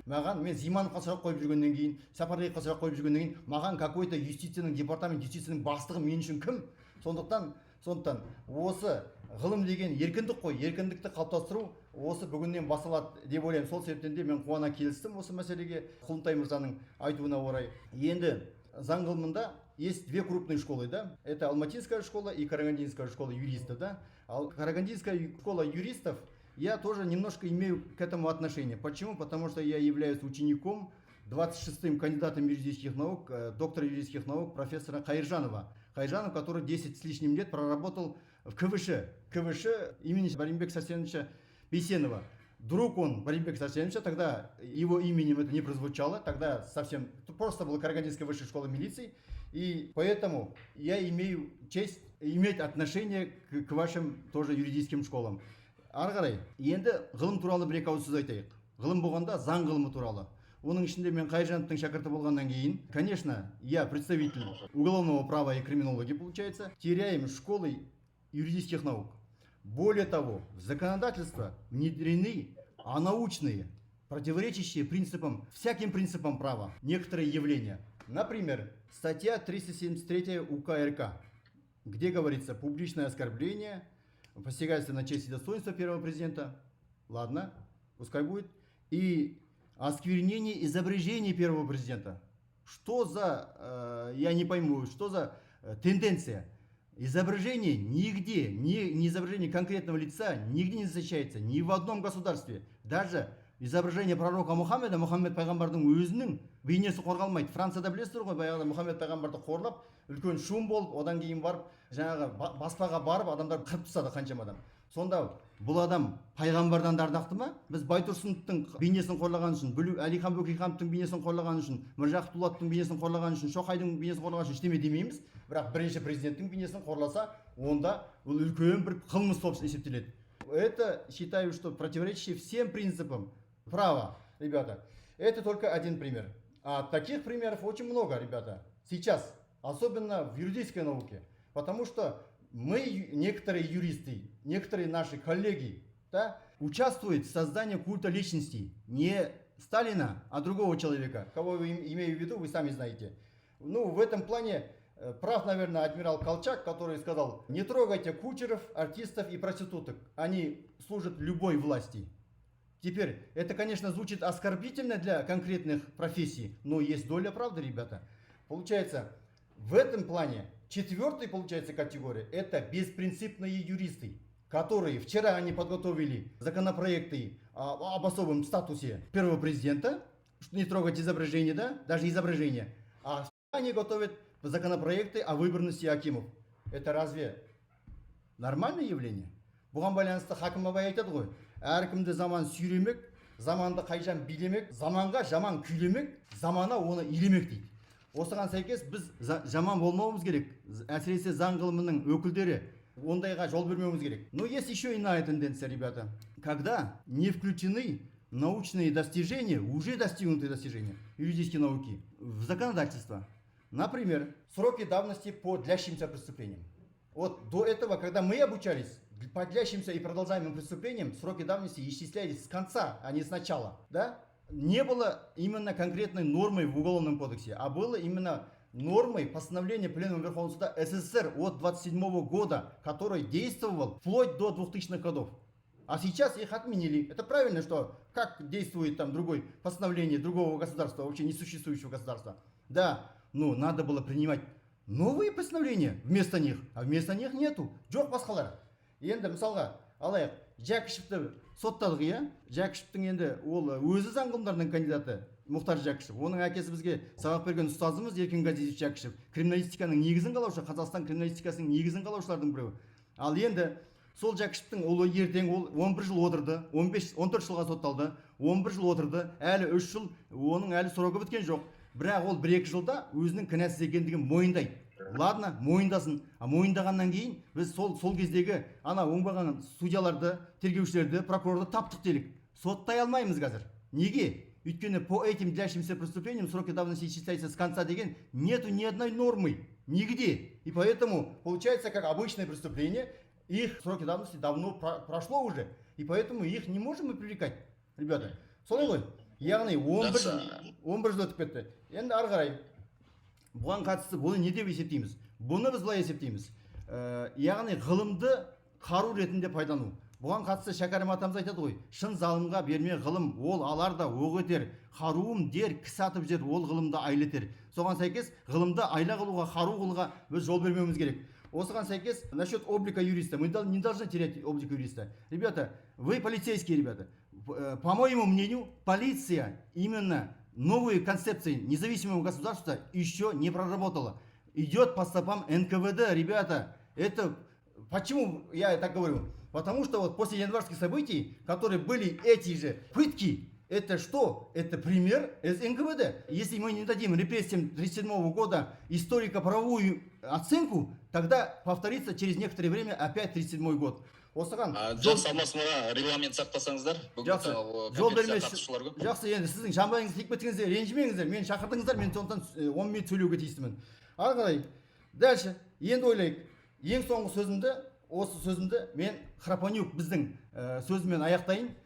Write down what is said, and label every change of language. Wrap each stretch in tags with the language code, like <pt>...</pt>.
<kk>Мен Зимановқа сұрақ қойып жүргеннен кейін, Сапарғалиевқа сұрақ қойып жүргеннен кейін, маған</kk> <ru>какой-то департамент</ru> <kk>юстицияның бастығы мен үшін кім? Сондықтан осы ғылым деген еркіндік қой, еркіндікті қалыптастыру осы бүгіннен басталады деп ойлаймын. Сол себептен де мен қуана келістім осы мәселеге, Құлынтай мырзаның айтуына орай. Енді заң ғылымында</kk> <ru>есть две крупные школы, да? Это Алматинская школа и Карагандинская школа юристов, да? А Карагандинская школа юристов, я тоже немножко имею к этому отношение. Почему? Потому что я являюсь учеником 26-м кандидатом юридических наук, доктора юридических наук профессора Кайыржанова. Кайыржанов, который 10 с лишним лет проработал в КВШ имени Баримбека Сарсеновича Бейсенова. Друг он Баримбека Сарсеновича, тогда его именем это не прозвучало, тогда совсем просто была Карагандинская высшая школа милиции, и поэтому я имею честь иметь отношение к вашим тоже юридическим школам.</ru> <kk>Ары қарай, енді ғылым туралы бір-екі ауыз сөз айтайық. Ғылым болғанда заң ғылымы туралы. Оның ішінде мен Қайыржановтың шәкірті болғаннан кейін,</kk> <ru>конечно, я представитель уголовного права и криминологии, получается, теряем школы юридических наук. Более того, в законодательство внедрены научные, противоречащие всяким принципам права, некоторые явления. Например, статья 373 УК РК, где говорится публичное оскорбление, посягательство на честь и достоинство первого президента, ладно, пускай будет, и осквернение изображений первого президента. Что за, я не пойму, что за тенденция? Изображение нигде, не изображение конкретного лица нигде не защищается, ни в одном государстве. Даже изображение пророка</ru> <kk>Мұхаммед пайғамбардың өзінің бейнесі қорғалмайды. Францияда білесіздер ғой, баяғыда Мұхаммед пайғамбарды қорлап, үлкен шум болып, одан кейін барып, жаңағы баспаға барып, адамдар қырып тастады қаншама адам. Сонда бұл адам пайғамбардан да ардақты ма? Біз Байтұрсыновтың бейнесін қорлаған үшін, Әлихан Бөкейхановтың бейнесін қорлаған үшін, Міржақып Дулаттың бейнесін қорлаған үшін, Шоқайдың бейнесін қорлаған үшін ештеме демейміз. Бірақ бірінші президенттің бейнесін қорласа, онда бұл үлкен бір қылмыс болып есептеледі.</kk> <ru>Это считаю, что противоречие всем принципам права, ребята. Это только один пример. А таких примеров очень много, ребята. Сейчас, особенно в юридической науке. Потому что мы, некоторые юристы, некоторые наши коллеги, да, участвуют в создании культа личностей. Не Сталина, а другого человека. Кого я имею в виду, вы сами знаете. Ну, в этом плане прав, наверное, адмирал Колчак, который сказал: не трогайте кучеров, артистов и проституток. Они служат любой власти. Теперь, это, конечно, звучит оскорбительно для конкретных профессий, но есть доля правды, ребята. Получается, в этом плане четвертая, получается, категория – это беспринципные юристы. которые вчера они подготовили законопроекты об особом статусе первого президента, не трогать изображение, да, даже изображение, а они готовят законопроекты о выборности акимов. Это разве нормальное явление?</ru> <kk>Бұған байланысты Хакім Абай айтады ғой, әркімді заман сүйремек, заманды қайжан билемек, заманға жаман күйлемек, замана оны илемек дейді. Осыған сәйкес біз жаман болмауымыз керек, әсіресе заң ғылымының өкілдері ондайға жол бермеуіміз керек.</kk> <ru>Но есть еще иная тенденция, ребята. Когда не включены научные достижения, уже достигнутые достижения юридической науки в законодательство. Например, сроки давности по длящимся преступлениям. Вот до этого, когда мы обучались, по длящимся и продолжаемым преступлениям сроки давности исчислялись с конца, а не с начала. Да? Не было именно конкретной нормой в Уголовном кодексе, а было именно нормой постановления Пленума Верховного Суда СССР от 27 года, который действовал вплоть до 2000-х годов. А сейчас их отменили. Это правильно, что как действует там другое постановление другого государства, вообще несуществующего государства. Да, но надо было принимать новые постановления вместо них, а вместо них нету.</ru> <kk>Жоқ басқалар. Енді мысалға алайық, Жәкішевті соттадық, иә? Жәкішевтің енді ол өзі заң ғылымдарының кандидаты Мұхтар Жәкішев. Оның әкесі бізге сабақ берген ұстазымыз Еркен Газизов Жәкішев. Криминалистиканың негізін қалаушы, Қазақстан криминалистикасының негізін қалаушылардың біреуі. Ал енді сол Жәкішевтің ұлы ертең ол 11 жыл отырды, 14 жылға сотталды, 11 жыл отырды, әлі 3 жыл оның әлі сроғы біткен жоқ. Бірақ ол 1-2 жылда өзінің кінәсіз екендігін мойындайды. Ладно, мойындасын. А мойындағаннан кейін біз сол кездегі ана оңбаған судьяларды, тергеушілерді, прокурорды таптық делік. Соттай алмаймыз қазір. Неге? Өйткені</kk> <ru>по этим длящимся преступлениям сроки давности исчисляются с конца</ru> <kk>деген</kk> <ru>нету ни одной нормы. Нигде. И поэтому получается, как обычное преступление, их сроки давности давно прошло уже. И поэтому их не можем мы привлекать.</ru> <kk>Ребята, солай ғой? Яғни 11 жыл өтіп кетті. Енді ары қарай бұған қатысты бұны не деп есептейміз? Бұны біз былай есептейміз. Яғни ғылымды қару ретінде пайдалану. Бұған қатысты Шәкәрім атамыз айтады ғой, шын залымға берме ғылым, ол аларда оқ етер, қаруым дер, кісі атып жер, ол ғылымды айлетер. Соған сәйкес ғылымды айла қылуға, қару қылуға біз жол бермеуіміз керек. Осыған сәйкес</kk> <ru>насчет облика юриста, мы не должны терять облик юриста. Ребята, вы полицейские ребята. По моему мнению, полиция именно новые концепции независимого государства еще не проработала. Идет по стопам НКВД, ребята. Это почему я так говорю? Потому что вот после январских событий, которые были эти же пытки, это что? Это пример из НКВД. Если мы не дадим репрессиям 1937 года историко-правовую оценку, тогда повторится через некоторое время опять 1937 год.</ru> <kk>Осыған жақсы алмас мұра регламент сақтасаңыздар. Жақсы, жол бермес. Жақсы, енді сіздің жамбайыңыз тиіп кеткеніңізде ренжімеңіздер. Мен шақырдыңыздар, мен сондықтан 10 минут сөйлеуге тиістімін. Ары қарай, дальше, енді ойлайық. Ең соңғы сөзімді, осы сөзімді мен Храпонюк біздің сөзімен аяқтайын.</kk>